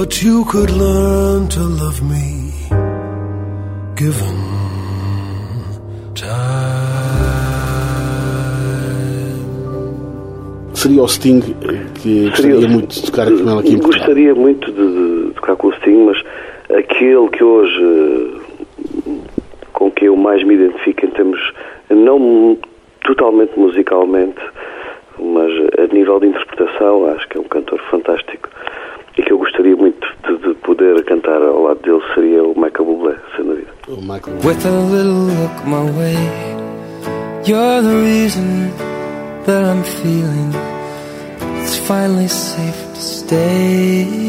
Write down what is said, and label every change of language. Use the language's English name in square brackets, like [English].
[English] but you could learn to love me given time. [Portuguese] Seria o Sting que gostaria muito de tocar com ela aqui em Portugal? Gostaria muito de tocar com o Sting, mas aquele que hoje com quem eu mais me identifico em termos, não totalmente musicalmente, mas a nível de interpretação, acho que é um cantor fantástico e que eu gostaria muito de poder cantar ao lado dele, seria o Michael Bublé, sem dúvida. [English] With a little look my way, you're the reason that I'm feeling it's finally safe to stay.